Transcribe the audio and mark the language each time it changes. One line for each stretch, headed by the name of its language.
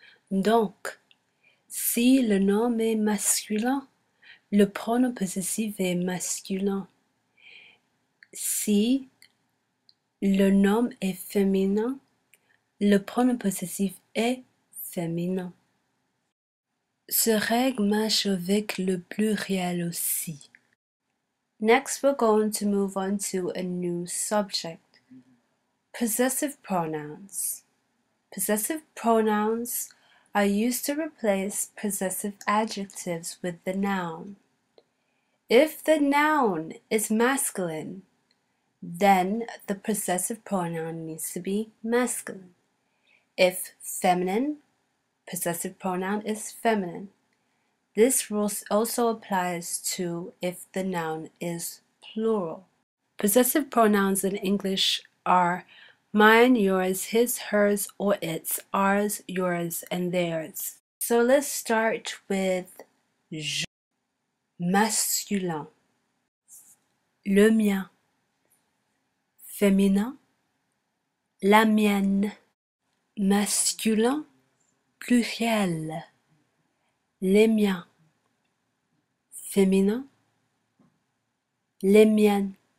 French: Donc, si le nom est masculin, le pronom possessif est masculin. Si le nom est féminin, le pronom possessif est féminin. Ce règle marche avec le pluriel aussi.
English: Next, we're going to move on to a new subject. Possessive pronouns. Possessive pronouns are used to replace possessive adjectives with the noun. If the noun is masculine, then the possessive pronoun needs to be masculine. If feminine, possessive pronoun is feminine. This rule also applies to if the noun is plural. Possessive pronouns in English are mine, yours, his, hers, or its, ours, yours, and theirs. So let's start with
French: je, masculin, le mien, féminin, la mienne, masculin, pluriel, les miens, féminin, les miennes,